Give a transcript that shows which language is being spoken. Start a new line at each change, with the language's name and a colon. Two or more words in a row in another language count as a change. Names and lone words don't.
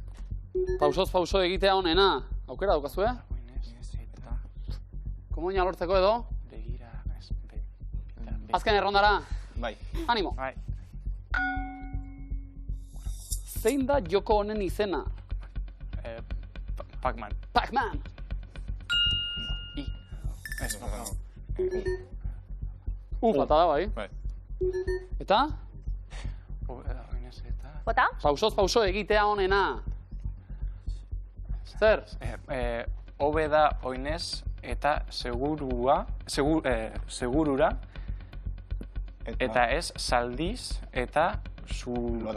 Basque: Pausoz pauso egitea honena. Aukera daukazue? Komoina lortzeko edo? Azken errondara. Bai. Animo. Zein da joko honen izena? Pac-Man. Pac-Man. Bata da, bai. Eta? Bota? Pausoz pauso egitea honena. Zer? Hobe da oinez eta segurura, eta ez saldiz eta zulora.